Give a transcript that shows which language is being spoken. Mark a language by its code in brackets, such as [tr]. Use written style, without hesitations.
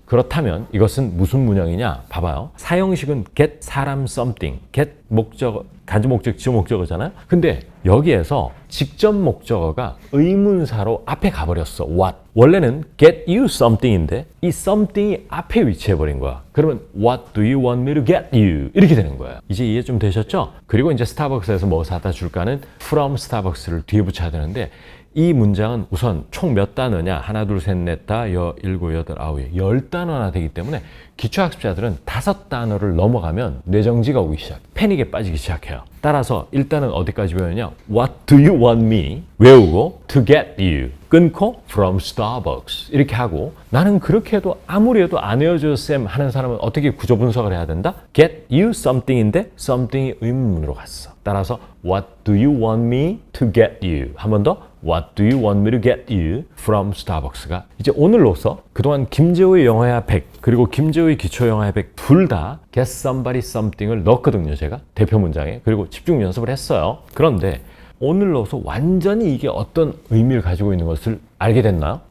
[ko] 그렇다면 이것은 무슨 문형이냐? 봐봐요. 사형식은 get 사람 something, get 목적어, 간주 목적, 지어 목적어잖아요. 근데 여기에서 직접 목적어가 의문사로 앞에 가버렸어. what. 원래는 [en] get you something [ko] 인데 이 something이 앞에 위치해버린 거야. [en] 그러면 what do you want me to get you? [ko] 이렇게 되는 거예요. 이제 이해 좀 되셨죠? 그리고 이제 스타벅스에서 뭐 사다 줄까는 from 스타벅스를 뒤에 붙여야 되는데 이 문장은 우선 총 몇 단어냐? 하나, 둘, 셋, 넷, 다, 일곱, 여덟, 아홉, 10단어나 되기 때문에 기초학습자들은 5단어를 넘어가면 뇌정지가 오기 시작, 패닉에 빠지기 시작해요. 따라서 일단은 어디까지 배우느냐? [en] What do you want me? [ko] 외우고 [en] to get you [ko] 끊고 [en] from Starbucks [ko] 이렇게 하고 나는 그렇게 해도 아무리 해도 안 외워져 쌤 하는 사람은 어떻게 구조 분석을 해야 된다? [en] Get you something [ko] 인데 something이 의문문으로 갔어. 따라서 [en] What do you want me to get you? [ko] 한 번 더 [en] What do you want me to get you from Starbucks [ko] 가 이제 오늘로서 그동안 김재호의 영어회화 100 그리고 김재호의 기초영어회화 100 둘 다 [en] get somebody something [ko] 을 넣었거든요. 제가 대표 문장에. 그리고 집중 연습을 했어요. 그런데 오늘로서 완전히 이게 어떤 의미를 가지고 있는 것을 알게 됐나요?